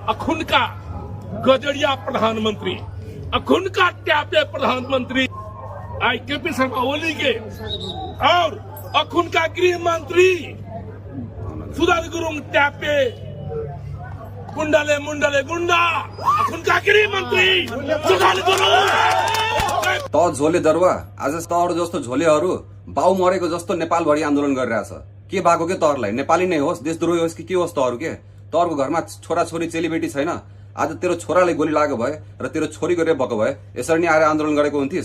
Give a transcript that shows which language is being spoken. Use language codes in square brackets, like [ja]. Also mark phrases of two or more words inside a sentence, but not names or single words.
[ne] अखुनका गजरिया प्रधानमंत्री, अखुनका ट्यापे प्रधानमंत्री आई केपी शर्मा ओली के और अखुनका गृह मंत्री सुधन गुरुङ ट्यापे गुण्डाले मुण्डाले गुण्डा अखुनका गृह मंत्री सुधन गुरुङ त झोले दरुवा आज तहरु जस्तो झोलेहरू बाउ मरेको जस्तो नेपालभरि आन्दोलन गरिरहेछ। के भएको के तहरुलाई? नेपाली नै होस्, देशद्रोही होस् कि के होस् तहरु? के तहरुको घरमा छोरा छोरी चेलीबेटी छैन? आज तेरो छोराले गोली लागेको भए र तेरो छोरीको रेप भएको भए यसरी नै आएर आन्दोलन गरेको हुन्थिस्?